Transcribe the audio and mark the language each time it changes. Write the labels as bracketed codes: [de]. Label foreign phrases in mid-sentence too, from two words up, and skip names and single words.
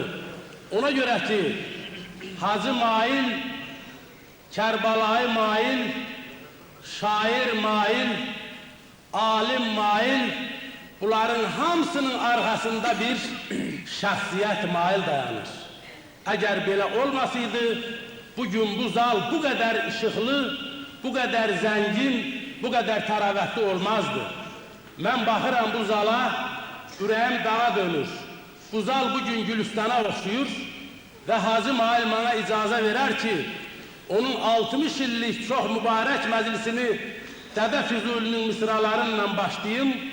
[az] Ona görə ki, Hacı Mail, Kərbəlayı Mail, şair Mail, alim Mail, bunların hamısının arxasında bir şəxsiyyət Mail dayanır. Əgər belə olmasaydı, bugün bu zal [tr] bu kadar ışıklı, bu kadar zengin, bu kadar [az] təravətli olmazdı. Ben baxıram bu zala, ürəyim dağa dönür. Bu zal bugün Gülüstana oxşuyur ve Hacı Mail bana icazə verər ki, onun 60 illik çox mübarək məclisini Dədə Füzulinin misralarıyla başlayayım.